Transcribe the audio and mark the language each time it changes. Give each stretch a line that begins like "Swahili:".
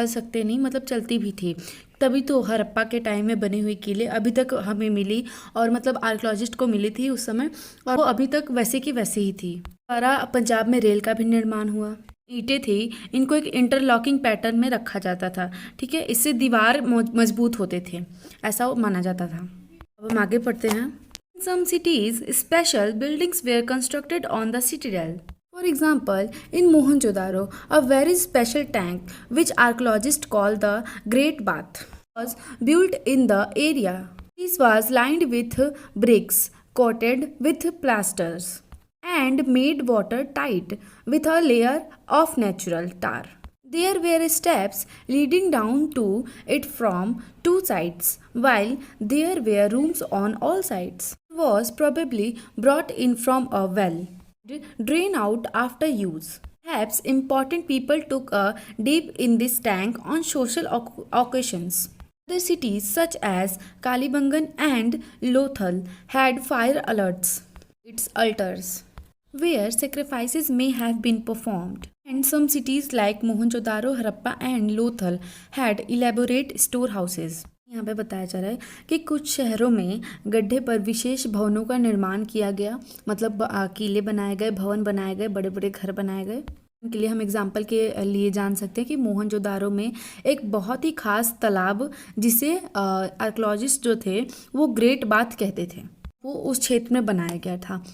Hindi: चल सकते नहीं, मतलब चलती भी थी। तभी तो हड़प्पा के टाइम में बनी हुई किले अभी तक हमें मिली, और मतलब आर्कियोलॉजिस्ट को मिली थी उस समय, और वो अभी तक वैसे की वैसे ही थी। द्वारा पंजाब में रेल का भी निर्माण हुआ। ईंटें थी, इनको एक इंटरलॉकिंग पैटर्न में रखा जाता था, ठीक है। इससे दीवार मजबूत होते थे, ऐसा माना जाता था। अब हम आगे पढ़ते हैं।
English: In some cities, special buildings were constructed on the citadel. For example, in Mohenjo-daro, a very special tank, which archaeologists call the Great Bath, was built in the area. This was lined with bricks, coated with plasters, and made watertight with a layer of natural tar. There were steps leading down to it from two sides, while there were rooms on all sides. It was probably brought in from a well, drained out after use. Perhaps important people took a dip in this tank on social occasions. Other cities such as Kalibangan and Lothal had fire alerts, its altars, where sacrifices may have been performed. And some cities like Mohenjo-daro, Harappa and Lothal had elaborate storehouses.
Hindi: यहाँ पे बताया जा रहा है कि कुछ शहरों में गड्ढे पर विशेष भवनों का निर्माण किया गया, मतलब किले बनाए गए, भवन बनाए गए, बड़े बड़े घर बनाए गए। के लिए हम एग्जाम्पल के लिए जान सकते हैं कि मोहनजोदारो में एक बहुत ही खास तालाब, जिसे आर्कियोलॉजिस्ट जो थे वो ग्रेट बाथ कहते थे, वो उस क्षेत्र में बनाया गया था।